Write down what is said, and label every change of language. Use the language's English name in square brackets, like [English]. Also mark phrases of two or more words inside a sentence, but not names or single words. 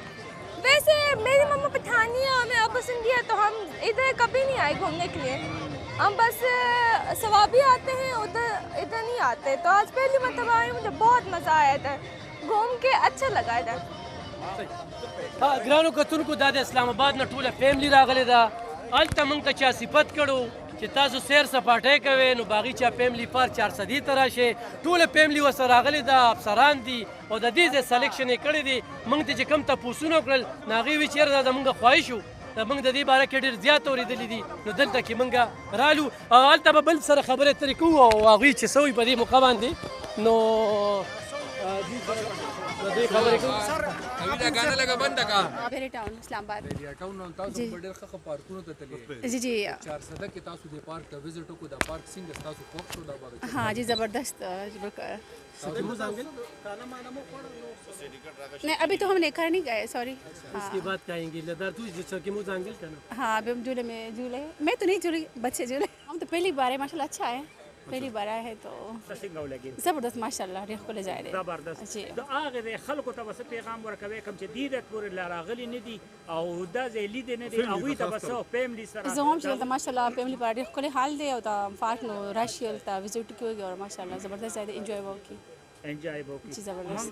[Urdu] ویسے میری مما پٹھانی ہے اور میرا ابو سندھی ہے, تو ہم ادھر کبھی نہیں آئے گھومنے کے لیے, ہم بس ثوابی آتے ہیں, ادھر نہیں آتے. تو آج پہلی مرتبہ آئی, مجھے بہت مزہ آیا تھا, گھوم کے اچھا لگا ادھر. [Pashto] ہاں ګرانو کتونکو دا د اسلام آباد نه ټوله فیملی راغلې ده. هلته موږ ته چا صفت کړو چې تاسو سیر سپاټی کوئ, نو باغیچه فیملی پارک 400 ته راشئ. ټوله فیملی ورسره راغلې ده, افسران دي او د دې ځای سلیکشن یې کړی دی. موږ ته چې کوم تپوسونه وکړل نو هغې وایي چې یاره دا زموږ خواهش و, موږ د دې باره کې ډېر زیات اورېدلي دي, نو دلته کې موږ رالو او هلته به بل سره خبرې اترې کوو او هغوی چې څه وایي په دې موقع باندې, نو [Urdu] بیری ٹاؤن اسلام آباد. جی جی ہاں جی زبردست. نہیں ابھی تو ہم نے گھر نہیں گئے, سوری. اس کے بعد کہیں گے ہاں ابھی ہم جھولے میں جھولے, میں تو نہیں جھولی, بچے جھولے. ہم تو پہلی بار ہے, ماشاء اللہ اچھا ہے, پہلی بار آئے ہے تو زبردست ماشاء اللہ ریخ کو لے جائے رہے. زبردست. [Pashto] د هغه خلکو ته به پیغام ورکوي کوم چې دې د پورې راغلي نه دي او دا ځای لیدې نه دي, هغوی ته به څه فیملی سره زه هم چې دلته ماشاء الله فیملی پر ډېر ښکلی حال دی او دا پارک نو راشي دلته وزټ کوي او ماشاء الله زبردست ځای دی, انجوای به وکړي. انجوای به وکړي. [Urdu] جی زبردست.